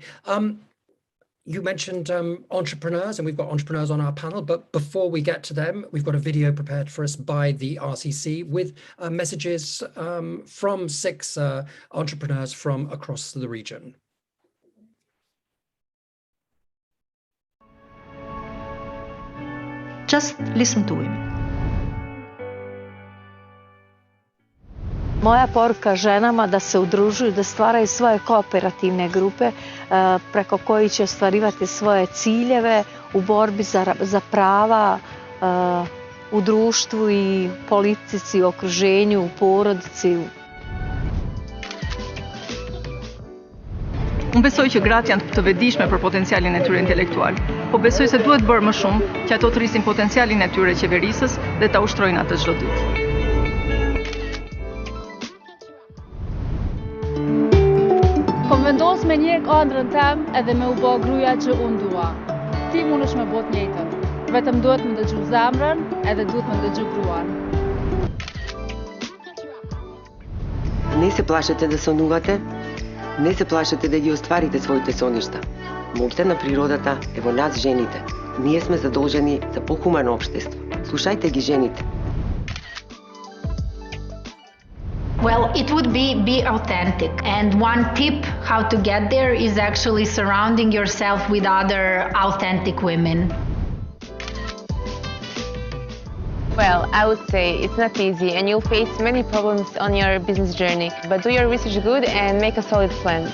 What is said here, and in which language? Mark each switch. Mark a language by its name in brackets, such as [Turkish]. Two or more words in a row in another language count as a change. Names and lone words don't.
[English] You mentioned entrepreneurs, and we've got entrepreneurs on our panel, but before we get to them, we've got a video prepared for us by the RCC with messages from 6 entrepreneurs from across the region. Just listen to him. [Serbian] Moja poruka ženama da se udružuju, da stvaraju svoje kooperativne grupe preko kojih će ostvarivati svoje ciljeve u borbi za prava u društvu i politici, u okruženju, u porodici. [Albanian] Unë besoj që gratë janë të vetëdijshme për potencialin e tyre intelektual, po besoj se duhet bërë më shumë që ato të rrisin potencialin e tyre qeverisës dhe ta ushtrojnë atë çdo ditë. Vendos me një ëndrën tem edhe me u bë gruaja që unë dua. Ti mundesh me bë të njëjtën. Vetëm duhet më dëgju zemrën edhe duhet më dëgju gruan. [Macedonian] Не се плашете да сонувате, не се плашете да ги остварите своите соништа. Моќта на природата е во нас жените. Ние сме задолжени за похумано општество. Слушајте ги жените. [English] Well, it would be authentic. And one tip how to get there is actually surrounding yourself with other authentic women. Well, I would say it's not easy and you'll face many problems on your business journey, but do your research good and make a solid plan.